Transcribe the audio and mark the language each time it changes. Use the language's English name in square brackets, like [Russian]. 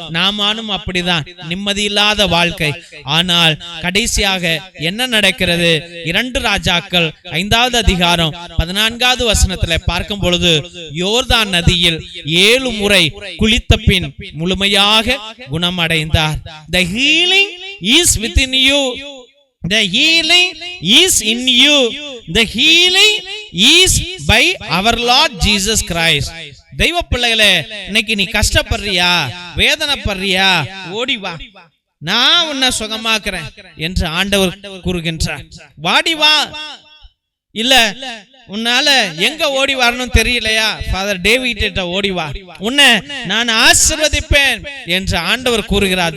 [Tamil] நாமானும் அப்படிதான், நிம்மதி இல்லாத வாழ்க்கை. ஆனால் கடைசியாக என்ன நடக்கிறது? 2 ராஜாக்கள் 5வது அதிகாரம் 14வது வசனத்துல பார்க்கும் பொழுது, யோர்தான் நதியில் 7 முறை குளித்த பின் முழுமையாக குணமடைந்தார். [English] The healing is within you. The healing is in you. The healing is by our Lord Jesus Christ. [Tamil] தெய்வ பிள்ளைகளே, இன்னைக்கு நீ கஷ்டப்படுறியா, வேதனைப்படுறியா? ஓடி வா, நான் உன்னை சுகமாக்குறேன் என்று ஆண்டவர் கூறுகின்றார். வாடி வா. இல்ல உன்னால எங்க ஓடி வரணும் தெரியலையா? ஃபாதர் டேவிட் ஓடி வா, உன்னை நான் ஆசீர்வதிப்பேன் என்று ஆண்டவர் கூறுகிறார்.